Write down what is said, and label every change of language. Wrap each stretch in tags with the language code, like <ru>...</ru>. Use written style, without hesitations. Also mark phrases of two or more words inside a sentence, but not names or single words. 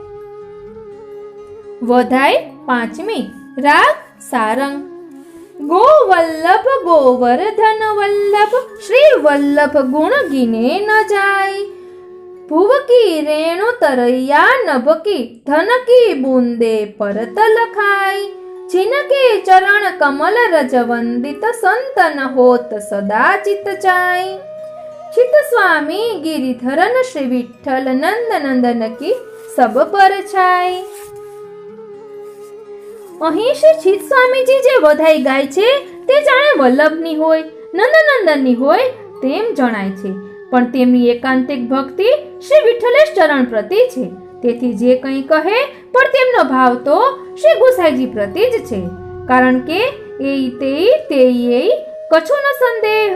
<gu>વધાઈ પાંચમી. રાગ સારંગ.</gu> <bra>गोवल्लभ गोवर्धन वल्लभ श्री वल्लभ गुण गिने न जाय. भुवकी रेणु तरैया नभकी धनकी बुंदे परत लखाय. जिनके चरण कमल रज वंदित संतन होत सदा चित जाय. चित स्वामी गिरिधरन श्री विठ्ठल नंद नंदन की सब पर छाय.</bra> <gu>અહીં શ્રી ચિત સ્વામીજી જે વધાઈ ગાય છે તે જાણે વલ્લભની હોય, નંદનંદનની હોય તેમ જણાય છે, પણ તેમની એકાંતિક ભક્તિ શ્રી વિઠ્ઠલે ચરણ પ્રતિ છે, તેથી જે કંઈ કહે પણ તેમનો ભાવ તો શ્રી ગુસાઈજી પ્રતિ જ છે, કારણ કે</gu> <bra>ए ते कछुं न संदेह.</bra>